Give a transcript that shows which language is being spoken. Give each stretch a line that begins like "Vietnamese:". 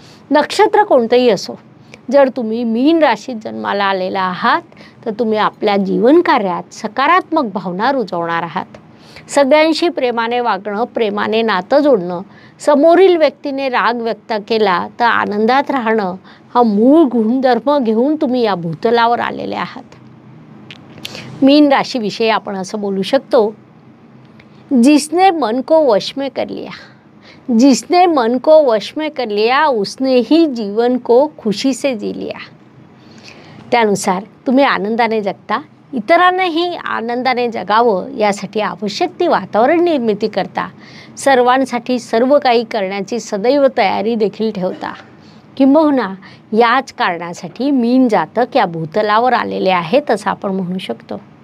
Marathi: नक्षत्र कोणतंही असो, जर तुम्ही मीन राशीत जन्माला आलेला आहात तर तुम्ही आपल्या जीवन कार्यात सकारात्मक भावना रुजवणार आहात. सगळ्यांशी प्रेमाने वागणं, प्रेमाने नातं जोडणं, समोरील व्यक्तीने राग व्यक्त केला तर आनंदात राहणं हा मूळ गुणधर्म घेऊन तुम्ही या भूतलावर आलेले आहात. मीन राशीविषयी आपण असं बोलू शकतो,
Hindi: जिसने मन को वश में कर लिया, जिसने मन को वश में कर लिया उसने ही जीवन को खुशी से जी लिया.
Marathi: त्यानुसार तुम्ही आनंदाने जगता, इतरांनाही आनंदाने जगावं यासाठी आवश्यक ती वातावरण निर्मिती करता, सर्वांसाठी सर्व काही करण्याची सदैव तयारी देखील ठेवता. किंबहुना याच कारणासाठी मीन जातक या भूतलावर आलेले आहेत असं आपण म्हणू शकतो.